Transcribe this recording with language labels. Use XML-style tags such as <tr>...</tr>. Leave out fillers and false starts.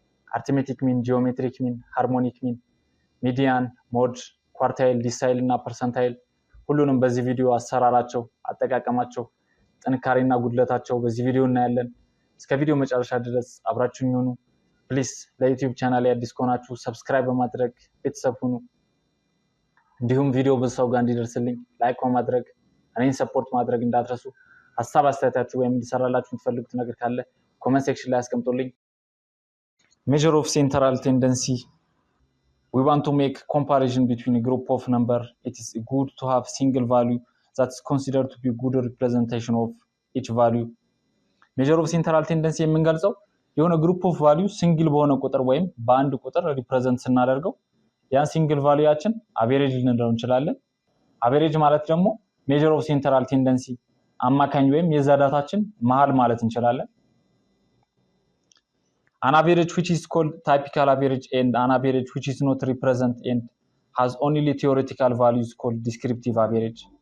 <am>አርትሜቲክ ሚን፣ ጂኦሜትሪክ ሚን፣ ሃርሞኒክ ሚን፣ ሚዲያን፣ ሞድ፣ ኳርታይል፣ ዲሳይል እና ፐርሰንታይል ሁሉንም በዚህ ቪዲዮ አሰራራቸው፣ አጠቃቀማቸው፣ ጥንካሬና ጉድለታቸው በዚህ ቪዲዮ እናያለን። እስከ ቪዲዮ መጨረሻ ድረስ አብራችሁኝ ሁኑ። ፕሊስ ለዩቲዩብ ቻናል አዲስ ከሆናችሁ ሰብስክራይብ በማድረግ ቤተሰብ ሁኑ። እንዲሁም ቪዲዮ ብዙ ሰው ጋር እንዲደርስልኝ ላይክ በማድረግ እኔን ሰፖርት ማድረግ እንዳትረሱ። ሐሳብ አስተያየታችሁ ወይም እንዲሰራላችሁ የምትፈልጉት ነገር ካለ ኮሜንት ሴክሽን ላይ አስቀምጡልኝ።</am> <en>Measure of central tendency. We want to make comparison between a group of number. It is good to have single value that is considered to be good representation of each value.</en> <am>Measure of central tendency የምንገልጸው የሆነ ግሩፕ ኦፍ ቫልዩ ሲንግል በሆነ ቁጥር ወይም በአንድ ቁጥር ሪፕሬዘንት ስናደርገው ያ ሲንግል ቫልዩያችን አቬሬጅ ልንለው እንችላለን። አቬሬጅ ማለት ደግሞ ሜጀር ኦፍ ሴንትራል ቴንደንሲ አማካኝ ወይም የዛ ዳታችን መሃል ማለት እንችላለን።</am> <en>An average which is called typical average and an average which is not represent and has only theoretical values called descriptive average.</en>